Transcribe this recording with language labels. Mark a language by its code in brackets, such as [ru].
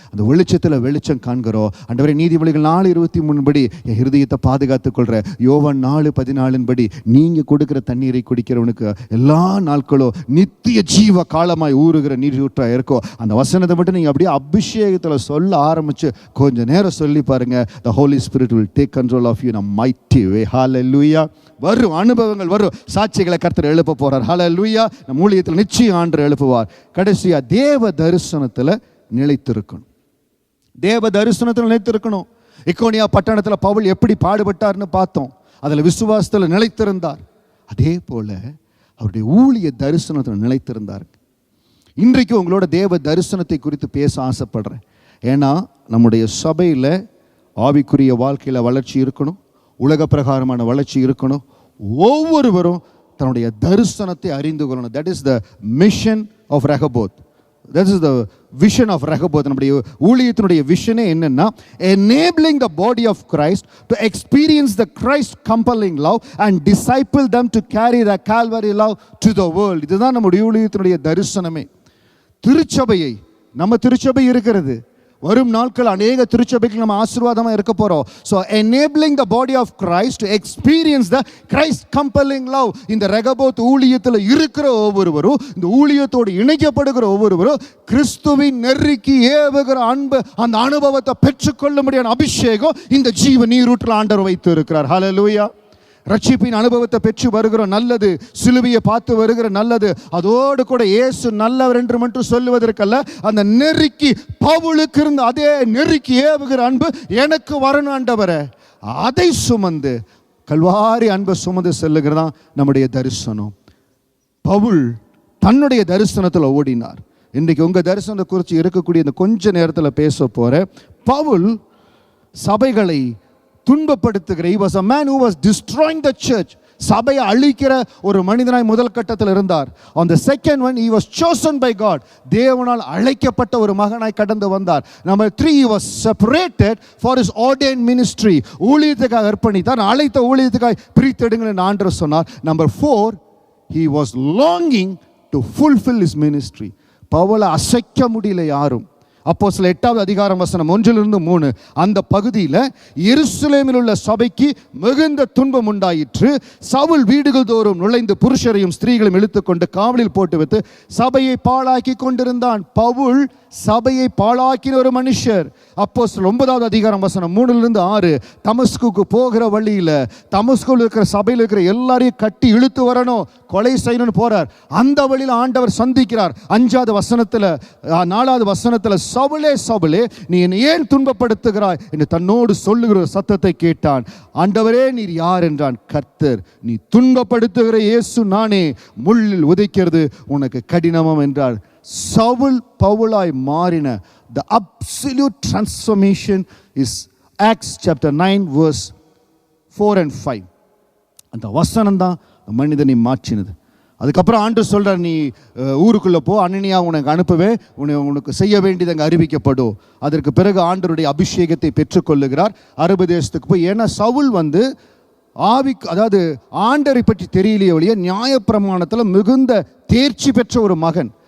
[ta] அந்த வெளிச்சத்தில் வெளிச்சம் காண்கிறோம். ஆண்டவரே, நீதிமொழிகள் 4:23 படி என் இருதயத்தை பாதுகாத்துக் கொள்கிற, யோவான் 4:14 படி நீங்கள் கொடுக்குற தண்ணீரை குடிக்கிறவனுக்கு எல்லா நாட்களும் நித்திய ஜீவ காலமாய் ஊறுகிற நீரூற்றாக இருக்கும். அந்த வசனத்தை மட்டும் நீங்கள் அப்படியே அபிஷேகத்தில் சொல்ல ஆரம்பித்து கொஞ்சம் நேரம் சொல்லி பாருங்க. [en] The Holy Spirit will take control of you in a mighty way. [ta] Hallelujah. வரும் அனுபவங்கள் வரும். சாட்சிகளை கர்த்தர் எழுப்ப போறார். Hallelujah. நம் ஊழியத்தில் நிச்சயம் ஆண்டவர் எழுப்புவார். கடைசியா தேவ தரிசனத்தில் நிலைத்திருக்கணும். தேவ தரிசனத்தில் நிலைத்திருக்கணும். இக்கோனியா பட்டணத்தில் பவுல் எப்படி பாடுபட்டார்னு பார்த்தோம். அதில் விசுவாசத்தில் நிலைத்திருந்தார். அதே போல அவருடைய ஊழிய தரிசனத்தில் நிலைத்திருந்தார். இன்றைக்கு உங்களோட தேவ தரிசனத்தை குறித்து பேச ஆசைப்படுறேன். ஏன்னா நம்முடைய சபையில் ஆவிக்குரிய வாழ்க்கையில் வளர்ச்சி இருக்கணும், உலக பிரகாரமான வளர்ச்சி இருக்கணும். ஒவ்வொருவரும் தன்னுடைய தரிசனத்தை அறிந்து கொள்ளணும். [en] That is the mission of Rehoboth. That is the vision of Rehoboth. [ta] நம்முடைய ஊழியத்தினுடைய விஷனே என்னன்னா, [en] enabling the body of Christ to experience the Christ compelling love and disciple them to carry the Calvary love to the world. [ta] இதுதான் நம்முடைய ஊழியத்தினுடைய தரிசனமே. திருச்சபையை, நம்ம திருச்சபை இருக்கிறது, வரும் நாட்கள் அநேக திருச்சபைக்கு நம்ம ஆசீர்வாதமாக இருக்க போகிறோம். [en] So enabling the body of Christ to experience the Christ compelling love. [ta] இந்த ரெகபோத் ஊழியத்தில் இருக்கிற ஒவ்வொருவரும், இந்த ஊழியத்தோடு இணைக்கப்படுகிற ஒவ்வொருவரும் கிறிஸ்துவின் நெருக்கி ஏவுகிற அன்பு, அந்த அனுபவத்தை பெற்றுக்கொள்ளும்படியான அபிஷேகம் இந்த ஜீவ நீரூற்றில் ஆண்டவர் வைத்து இருக்கிறார். ஹல்லேலூயா. ரட்சிப்பின் அனுபவத்தை பெற்று வருகிற நல்லது, சிலுவையை பார்த்து வருகிற நல்லது, அதோடு கூட இயேசு நல்லவர் என்று மட்டும் சொல்லுவதற்கல்ல, அந்த நெருக்கி பவுலுக்கு இருந்த அதே நெருக்கி ஏவுகிற அன்பு எனக்கு வரணும் ஆண்டவரே, அதை சுமந்து கல்வாரி அன்பை சுமந்து செல்லுகிறதான் நம்முடைய தரிசனம். பவுல் தன்னுடைய தரிசனத்தில் ஓடினார். இன்றைக்கு உங்கள் தரிசனத்தை குறித்து இருக்கக்கூடிய இந்த கொஞ்ச நேரத்தில் பேச போகிற பவுல் சபைகளை துன்பப்படுத்துகிற, [en] he was a man who was destroying the church. [ta] சபையை அழிக்கிற ஒரு மனிதனாய் முதல் கட்டத்தில் இருந்தார். [en] on the second one he was chosen by God. [ta] தேவனால் அழைக்கப்பட்ட ஒரு மகனாய் கடந்து வந்தார். [en] number 3 he was separated for his ordained ministry. [ta] ஊழியத்துக்காக அர்ப்பணித்தார். அழைத்த ஊழியத்துக்காக பிரித்தெடுங்கள் என்று ஆண்டவர் சொன்னார். [en] number 4 he was longing to fulfill his ministry. [ta] பவுலை அசைக்க முடியல யாரும். அப்போஸ்தலர் 8வது அதிகாரம் வசனம் 1-3 அந்த பகுதியில், எருசலேமில் உள்ள சபைக்கு மிகுந்த துன்பம் உண்டாயிற்று. சவுல் வீடுகள் தோறும் நுழைந்து புருஷரையும் ஸ்திரீகளையும் இழுத்துக்கொண்டு காவலில் போட்டு வைத்து சபையை பாழாக்கி கொண்டிருந்தான். பவுல் சபையை பாழாக்கின ஒரு மனுஷர். அப்போஸ்தலர் 9வது அதிகாரம் வசனம் 3-6 தமஸ்குக்கு போகிற வழியில், தமஸ்குவில் இருக்கிற சபையில் இருக்கிற எல்லாரையும் கட்டி இழுத்து வரணும், கொலை செய்யணும்னு போறார். அந்த வழியில் ஆண்டவர் சந்திக்கிறார். 5வது வசனத்தில் 4வது வசனத்தில், சவுலே சவுலே நீ என்னை ஏன் துன்பப்படுத்துகிறாய் என்று தன்னோடு சொல்லுகிற சத்தத்தை கேட்டான். ஆண்டவரே நீர் யார் என்றான். கர்த்தர், நீ துன்பப்படுத்துகிற இயேசு நானே, முள்ளில் உதைக்கிறது உனக்கு கடினமாம் என்றார். சவுல் பவுலாய் மாறின [en] the absolute transformation is Acts chapter 9 verse 4 and 5. [ta] அந்த வசனம் தான் மனிதனை மாற்றினது. அதுக்கப்புறம் ஆண்டு சொல்கிறார், நீ ஊருக்குள்ளே போ, அனனியா உனக்கு அனுப்புவேன், உனக்கு செய்ய வேண்டியது அங்கே அறிவிக்கப்படும். அதற்கு பிறகு ஆண்டவருடைய அபிஷேகத்தை பெற்றுக்கொள்ளுகிறார். அரபு தேசத்துக்கு போய், ஏன்னா சவுல் ஆவிக்கு, அதாவது ஆண்டரை பற்றி தெரியலையே ஒழிய நியாயப்பிரமாணத்தில் மிகுந்த தேர்ச்சி பெற்ற ஒரு மகன்.